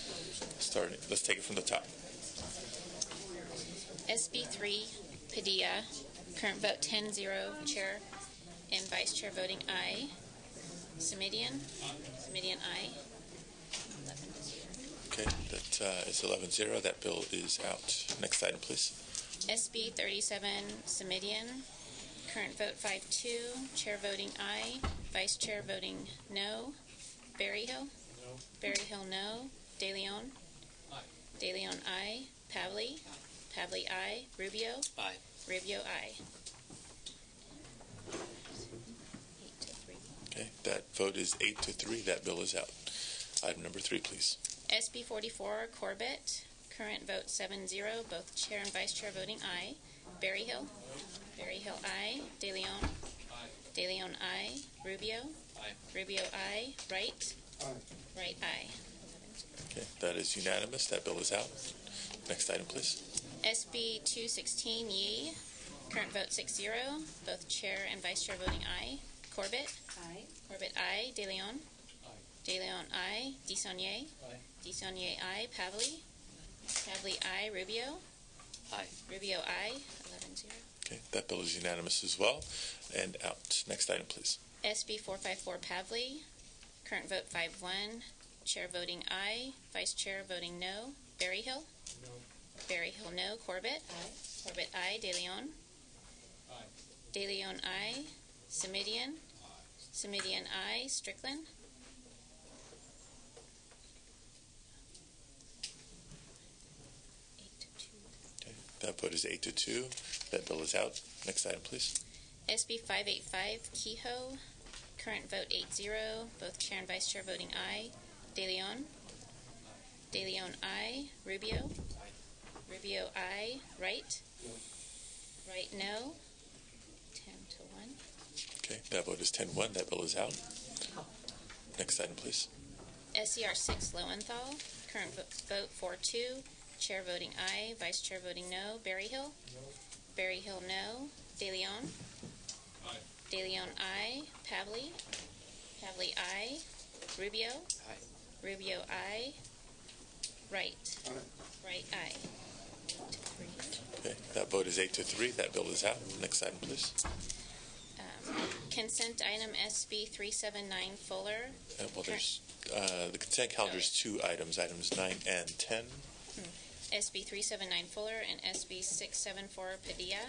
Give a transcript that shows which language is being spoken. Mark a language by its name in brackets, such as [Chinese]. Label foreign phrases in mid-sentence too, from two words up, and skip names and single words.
[English] Let's take it from the top. SB 3, Padilla. Current vote 10-0. Chair and Vice Chair voting aye. Semidian? Semidian, aye. 11-0. Okay, that is 11-0. That bill is out. Next item, please. SB 37, Semidian. Current vote 5-2. Chair voting aye. Vice Chair voting no. Berryhill? No. Berryhill no. De Leon? Aye. De Leon aye. Pavley? Pavley aye. Rubio? Aye. Rubio aye. Okay, that vote is 8-3. That bill is out. Item number 3, please. SB 44, Corbett. Current vote 7-0. Both Chair and Vice Chair voting aye. Berryhill? Berryhill aye. De Leon? Aye. De Leon aye. Rubio? Aye. Rubio aye. Wright? Aye. Wright aye. Okay, that is unanimous. That bill is out. Next item, please. SB 216, Yee. Current vote 6-0. Both Chair and Vice Chair voting aye. Corbett? Aye. Corbett aye. De Leon? Aye. De Leon aye. DeSaulnier? Aye. DeSaulnier aye. Pavley? Pavley aye. Rubio? Aye. Rubio aye. 11-0. Okay, that bill is unanimous as well and out. Next item, please. SB 454, Pavley. Current vote 5-1. Chair voting aye. Vice Chair voting no. Berryhill? No. Berryhill no. Corbett? Aye. Corbett aye. De Leon? Aye. De Leon aye. Semidian? Semidian aye. Strickland? Okay, that vote is 8-2. That bill is out. Next item, please. SB 585, Kehoe. Current vote 8-0. Both Chair and Vice Chair voting aye. De Leon? De Leon aye. Rubio? Rubio aye. Wright? Wright no. 10-1. Okay, that vote is 10-1. That bill is out. Next item, please. SCR 6, Lowenthal. Current vote 4-2. Chair voting aye. Vice Chair voting no. Berryhill? No. Berryhill no. De Leon? Aye. De Leon aye. Pavley? Pavley aye. Rubio? Aye. Rubio aye. Wright? Aye. Wright aye. Okay, that vote is 8-3. That bill is out. Next item, please. Consent item SB 379, Fuller. Well, there's the consent calendar is 2 items, items 9 and 10. SB 379, Fuller, and SB 674, Padilla.